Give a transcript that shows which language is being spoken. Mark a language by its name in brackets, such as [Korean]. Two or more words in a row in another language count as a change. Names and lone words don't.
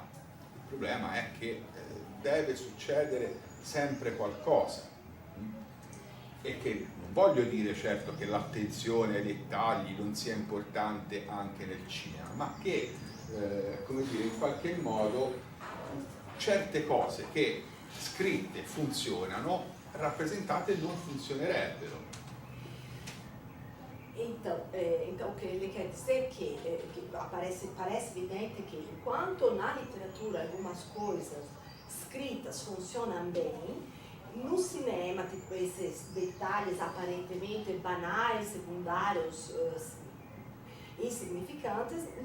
[Italian] Il problema è che deve succedere sempre qualcosa, e che non voglio dire certo che l'attenzione ai dettagli non sia importante anche nel cinema, ma che come dire, in qualche modo certe cose che scritte funzionano, rappresentate non funzionerebbero. [Portuguese] Então, o que ele quer dizer que parece evidente que enquanto na literatura algumas coisas escritas funcionam bem, no cinema, tipo esses detalhes aparentemente banais, secundários, insignificantes,